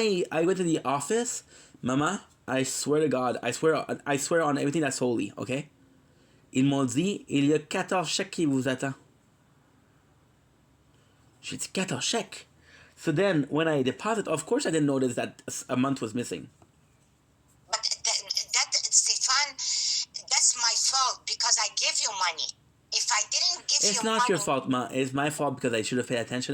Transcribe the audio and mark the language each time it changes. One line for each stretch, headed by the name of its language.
English: I went to the office, Mama. I swear to God, I swear on everything that's holy. Okay.
French: Ils m'ont dit, il y a 14 chèques qui vous attend. J'ai dit 14 chèques.
English: So then, when I deposit, of course I didn't notice that a month was missing. But that Stefan, that's my fault because I give you money. If I didn't give you money... It's not your fault, Ma. It's my fault because I should have paid attention.